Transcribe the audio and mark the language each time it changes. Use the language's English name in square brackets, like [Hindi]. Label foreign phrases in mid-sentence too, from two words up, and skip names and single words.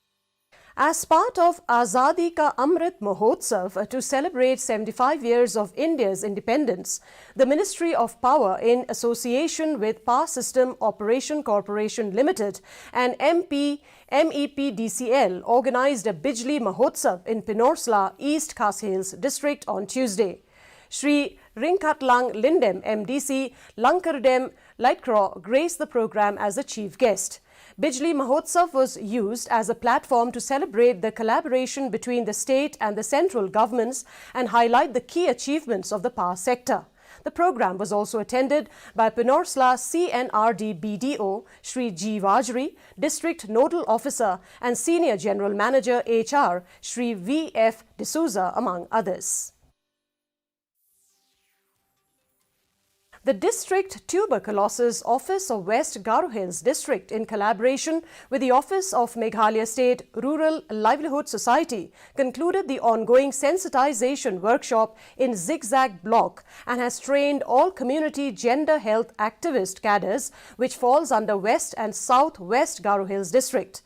[English] As part of Azadi Ka Amrit Mahotsav to celebrate 75 years of India's independence, the Ministry of Power in association with Power System Operation Corporation Limited and MEPDCL organized a Bijli Mahotsav in Pinorsla, East Khas Hills district on Tuesday. Shri Ringkhatlang Lindem MDC Lankardem Lightcraw graced the program as a chief guest. Bijli Mahotsav was used as a platform to celebrate the collaboration between the state and the central governments and highlight the key achievements of the power sector. The program was also attended by Pinorsla CNRD BDO Shri G. Vajri, District Nodal Officer and Senior General Manager HR Shri V.F. D'Souza, among others. The District Tuberculosis Office of West Garo Hills District, in collaboration with the Office of Meghalaya State Rural Livelihood Society, concluded the ongoing sensitization workshop in Zigzag block and has trained all community gender health activist cadres, which falls under West and South West Garo Hills District.